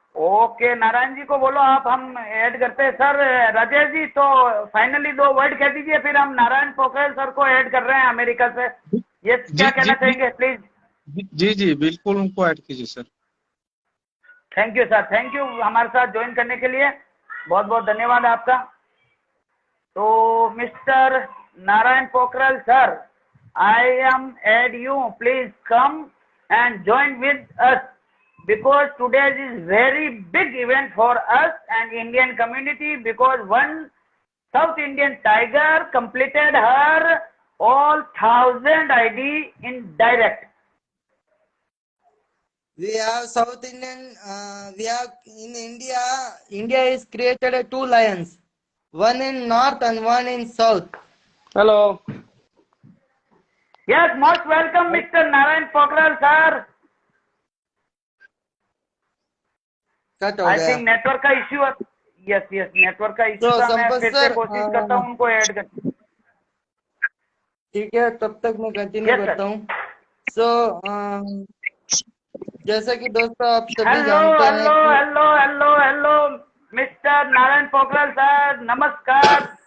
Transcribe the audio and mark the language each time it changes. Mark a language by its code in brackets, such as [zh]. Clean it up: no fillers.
[hi] Okay Narayan ji को बोलो आप, हम ऐड करते हैं सर। राजेश जी तो फाइनली 2 वर्ड कह दीजिए, फिर हम नारायण पोखरल सर को ऐड कर रहे हैं अमेरिका से। ये क्या कहना चाहेंगे प्लीज। जी जी बिल्कुल उनको ऐड कीजिए sir. Thank you sir, thank you हमारे साथ ज्वाइन करने के लिए, बहुत बहुत धन्यवाद आपका। [en] तो mister Narayan Pokharel sir, I am add you, please come and join with us because today is very big event for us and Indian community, because one South Indian tiger completed her all 1000 ID in direct. We have South Indian. We have in India. India is created 2 lions, one in north and one in south. Hello. Yes, most welcome Mr. Narayan Pokhral sir. I think network का issue है। yes network का issue था। [hi] मैं फिर से कोशिश करता हूँ उनको ऐड कर। ठीक है तब तक मैं कंटिन्यू करता हूँ। सो जैसा कि दोस्तों आप सभी जानते हैं हेलो मिस्टर नारायण पोखरल सर, नमस्कार।